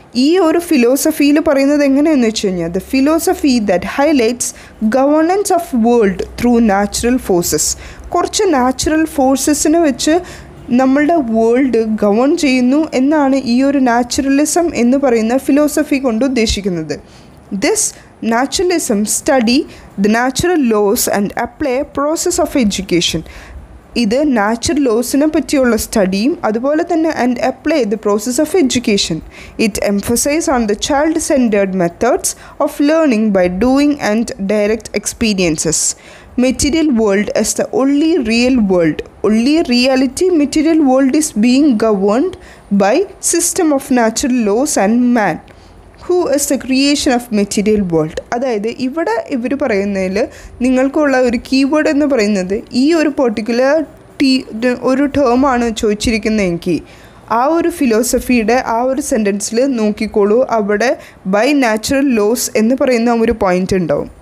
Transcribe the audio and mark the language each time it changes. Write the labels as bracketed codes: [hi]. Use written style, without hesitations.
[ml] ഈ ഒരു ഫിലോസഫിയിൽ പറയുന്നത് എങ്ങനെയെന്ന് വെച്ച് കഴിഞ്ഞാൽ [en] The philosophy that highlights governance of world through natural forces. [ml] കുറച്ച് നാച്ചുറൽ ഫോഴ്സസിനെ വെച്ച് നമ്മളുടെ വേൾഡ് ഗവേൺ ചെയ്യുന്നു എന്നാണ് ഈ ഒരു നാച്ചുറലിസം എന്ന് പറയുന്ന ഫിലോസഫി കൊണ്ട് ഉദ്ദേശിക്കുന്നത്. [en] This naturalism study the natural laws and apply process of education. [ml] ഇത് നാച്ചുറൽ ലോസിനെ പറ്റിയുള്ള സ്റ്റഡിയും അതുപോലെ തന്നെ [en] And apply the process of education. It emphasise on the child centred methods of learning by doing and direct experiences. Material world as the only real world. Only reality material world is being governed by system of natural laws and man. Who is the creation of material world. [ml] അതായത് ഇവിടെ ഇവർ പറയുന്നതിൽ നിങ്ങൾക്കുള്ള ഒരു keyword എന്ന് പറയുന്നത് ഈ ഒരു പെർട്ടിക്കുലർ ഒരു ടേമാണ് ചോദിച്ചിരിക്കുന്നതെങ്കിൽ ആ ഒരു ഫിലോസഫിയുടെ ആ ഒരു സെൻറ്റൻസിൽ നോക്കിക്കോളൂ. അവിടെ [en] by natural laws [ml] എന്ന് പറയുന്ന ഒരു പോയിൻ്റ് ഉണ്ടാവും.